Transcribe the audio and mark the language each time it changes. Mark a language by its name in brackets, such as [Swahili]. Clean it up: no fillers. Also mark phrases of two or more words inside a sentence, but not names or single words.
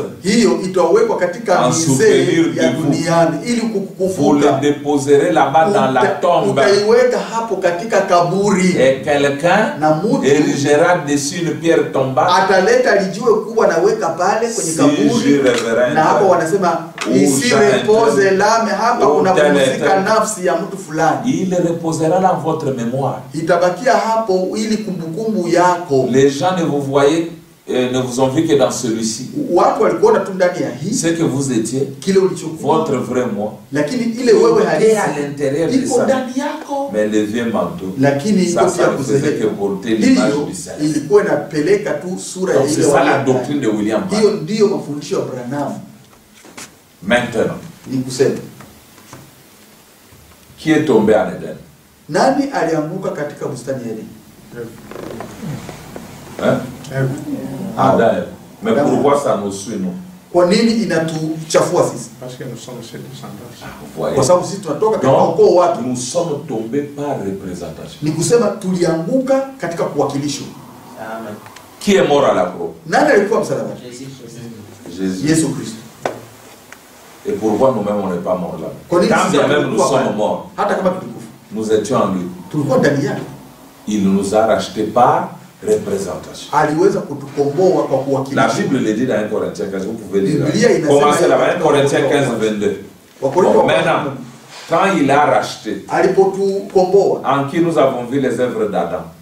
[French] En souvenir de vous. Vous le déposerez là-bas dans la tombe. Et quelqu'un érigera dessus une pierre tombale. Si je révérende, ici repose l'âme, [Swahili] hapa kuna pumzika nafsi ya mtu fulani. [French] Il reposera dans votre mémoire. [Swahili] Itabakia hapo ili kumbukumbu yako. [French] Les gens ne vous voyaient, ne vous ont vu que dans celui-ci. [Swahili] Watu walikuona tu ndani ya hii. [French] Ce que vous étiez, [Swahili] kile ulichokuwa, [French] votre vrai moi. [Swahili] Lakini ile wewe halisi [French] à l'intérieur de ça. [Swahili] Ndani yako. [French] Mais le vieux manteau. [Swahili] Lakini [French] ça faisait que porter l'image du Seigneur. [Swahili] Ilikuwa inapeleka tu sura ya ile. [French] C'est ça la doctrine de William Branham. [Swahili] Hiyo ndio mafundisho ya Branham. [French] Maintenant, [Swahili] nikusema, [French] qui est tombé en Eden? [Swahili] Nani alianguka katika bustani ya Eden? [French] Adam. Mais pourquoi ça nous suit nous? [Swahili] Kwa nini inatuchafua sisi? [French] Parce que nous sommes ses descendants. [Swahili] Kwa sababu sisi tunatoka katika ukoo watu. [French] Nous sommes tombés par représentation. [Swahili] Nikusema tulianguka katika kuwakilishwa. [French] Amen. Qui est mort à la croix? [Swahili] Nani alikuwa msalabani? [French] Jésus. [Swahili] Yesu Kristo. [French] Et pourquoi nous-mêmes on n'est pas morts là? Quand bien même nous sommes morts, nous étions en lui. Il nous a rachetés par représentation. La Bible le dit dans 1 Corinthiens 15, vous pouvez lire. Commencez là-bas, 1 Corinthiens 15, 22. Bon, maintenant, quand il a racheté, en qui nous avons vu les œuvres d'Adam?